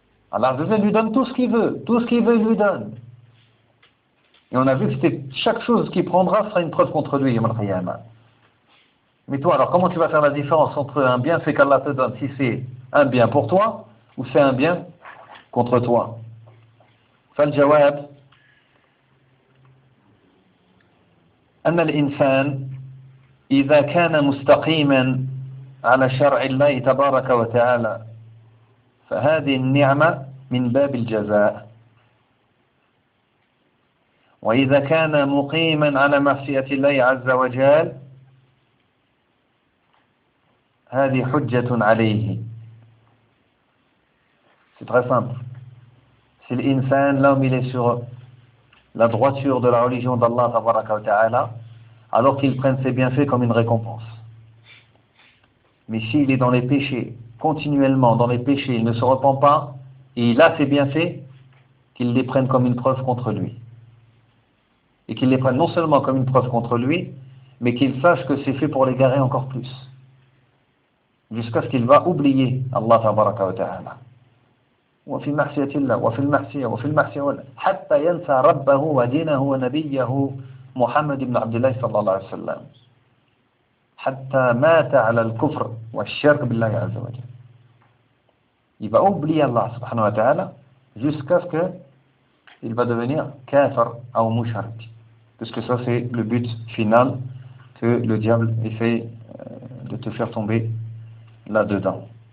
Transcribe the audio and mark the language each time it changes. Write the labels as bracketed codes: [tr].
[fr] Allah Azzawajal lui donne tout ce qu'il veut. Tout ce qu'il veut, il lui donne. Et on a vu que c'était chaque chose qu'il prendra sera une preuve contre lui. Mais toi, alors comment tu vas faire la différence entre un bienfait qu'Allah te donne, si c'est un bien pour toi ou c'est un bien contre toi? [ar] Fal jawab. أن الإنسان إذا كان مستقيما على شرع الله تبارك وتعالى فهذه النعمة من باب الجزاء وإذا كان مقيما على معصية الله عز وجل هذه حجة عليه. [fr] C'est très simple. Si l'insan, l'homme, il est sur la droiture de la religion d'Allah, tabaraka wa ta'ala, alors qu'il prenne ses bienfaits comme une récompense. Mais s'il est dans les péchés, continuellement dans les péchés, il ne se repent pas, et il a ses bienfaits, qu'il les prenne comme une preuve contre lui. Et qu'il les prenne non seulement comme une preuve contre lui, mais qu'il sache que c'est fait pour l'égarer encore plus. Jusqu'à ce qu'il va oublier Allah tabaraka wa ta'ala. [ar] وفي معصية الله وفي المعصية وفي المعصية حتى ينسى ربه ودينه ونبيه محمد بن عبد الله صلى الله عليه وسلم حتى مات على الكفر والشرك بالله عز وجل يبقى أوبلي الله سبحانه وتعالى [fr] jusqu'à ce qu'il va devenir [ar] كافر أو مشرك [fr] puisque ça c'est le but final que le diable essaie de te faire tomber là-dedans.